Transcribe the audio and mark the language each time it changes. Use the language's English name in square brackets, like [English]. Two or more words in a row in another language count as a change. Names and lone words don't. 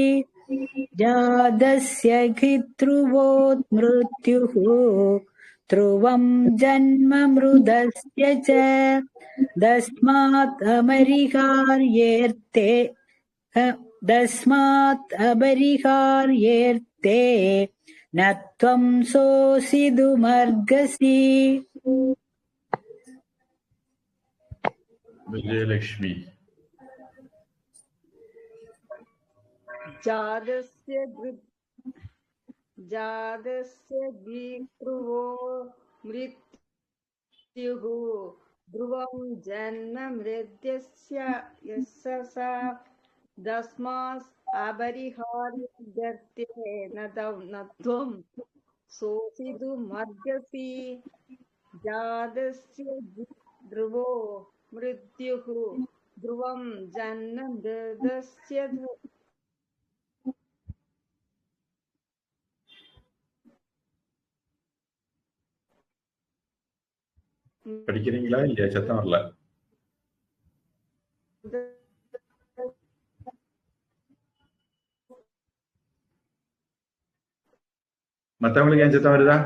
[Sanskrit] जातस्य हि ध्रुवो मृत्युः ध्रुवं जन्म मृतस्य च तस्मात् अपरिहार्येऽर्थे तस्मात् अपरिहार्येऽर्थे न त्वं शोचितुमर्हसि. [Tamil] விஜயலட்சுமி. [Sanskrit] जातस्य द्विध्रुवो मृत्युः ध्रुवं जन्म मृत्यस्य यस्य स तस्मात् अपरिहार्यते न त्वं शोषितुमर्हसि जातस्य ध्रुवो मृत्युः ध्रुवं जन्म मृतस्य [Tamil] படிக்கிறீங்களா இல்லையா? சத்தம் வரல. மத்தவங்களுக்கு ஏன் சத்தம் வருதா?